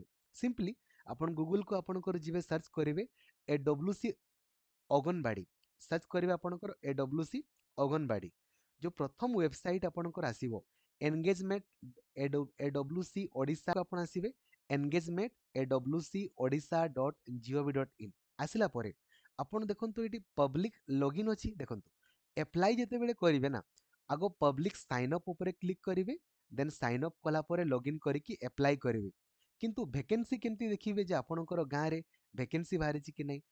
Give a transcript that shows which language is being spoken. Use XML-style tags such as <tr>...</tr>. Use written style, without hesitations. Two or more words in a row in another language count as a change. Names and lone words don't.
<or>ସିମ୍ପଲି ଆପଣ ଗୁଗୁଲକୁ ଆପଣଙ୍କର ଯିବେ, ସର୍ଚ୍ଚ କରିବେ AWC ଅଙ୍ଗନବାଡ଼ି, ସର୍ଚ୍ଚ କରିବେ ଆପଣଙ୍କର AWC ଅଙ୍ଗନବାଡ଼ି। ଯେଉଁ ପ୍ରଥମ ୱେବସାଇଟ୍ ଆପଣଙ୍କର ଆସିବ ଏନଗେଜମେଣ୍ଟ AWC ଓଡ଼ିଶା, ଆପଣ ଆସିବେ ଏନଗେଜମେଣ୍ଟ AWC odisha.gov.in। ଆସିଲା ପରେ ଆପଣ ଦେଖନ୍ତୁ ଏଠି</or> <en>public login</en> <or>ଅଛି। ଦେଖନ୍ତୁ ଆପ୍ଲାଏ ଯେତେବେଳେ କରିବେ ନା, ଆଗ</or> <en>public sign up</en> <or>ଉପରେ କ୍ଲିକ୍ କରିବେ,</or> <en>then sign up</en> <or>କଲା ପରେ ଲଗଇନ୍ କରିକି ଆପ୍ଲାଏ କରିବେ। କିନ୍ତୁ ଭ୍ୟାକେନ୍ସି କେମିତି ଦେଖିବେ ଯେ ଆପଣଙ୍କର ଗାଁରେ ଭ୍ୟାକେନ୍ସି ବାହାରିଛି କି ନାହିଁ?</or>